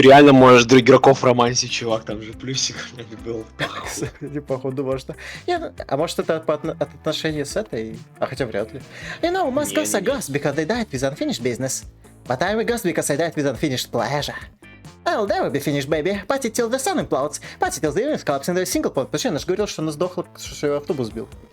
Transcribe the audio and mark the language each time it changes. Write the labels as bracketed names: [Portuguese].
[Russian] Ты реально можешь до игроков в романсе, чувак, там же плюсик блядь, был. Кстати, походу, можно. А может это от отношения с этой? А хотя вряд ли. [English] You know, most ghosts are ghosts because they died with unfinished business. But I'm a ghost because I died with unfinished pleasure. I'll never be finished, baby. Party till the sun implodes. Party till the universe collapses into a single point. [Russian] Почему? Я же говорил, что она сдохла, что ее автобус сбил.